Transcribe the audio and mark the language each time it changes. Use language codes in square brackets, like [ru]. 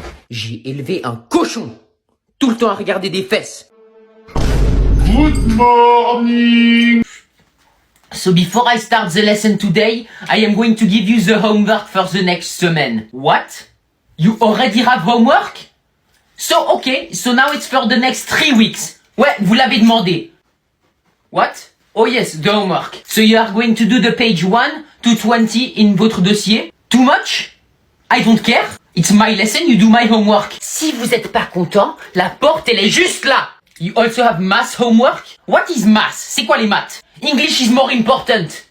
[fr] J'ai élevé un cochon. Tout le temps à regarder des fesses. [en] Good morning. So before I start the lesson today, I am going to give you the homework for the next semaine. What? You already have homework? So okay, so now it's for the next 3 weeks. [fr] Ouais, vous l'avez demandé. [en] What? Oh yes, the homework. So you are going to do the page 1 to 20 in [fr] votre dossier? [en] Too much? I don't care. It's my lesson, you do my homework. [fr] Si vous êtes pas content, la porte elle est juste là. [en] You also have math homework? What is math? [fr] C'est quoi les maths? [en] English is more important.